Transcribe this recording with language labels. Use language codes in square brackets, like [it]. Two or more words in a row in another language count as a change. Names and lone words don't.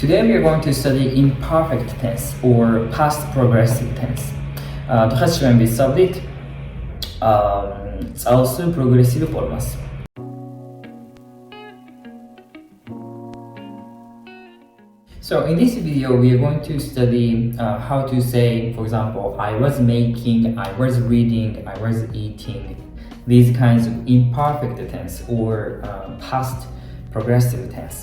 [en] Today we are going to study imperfect tense or past progressive tense. [ka] დღეს ჩვენ ვისწავლით წარსულ პროგრესიულ ფორმას. [en] So in this video we are going to study how to say, for example, I was making, I was reading, I was eating, these kinds of imperfect tense or past progressive tense.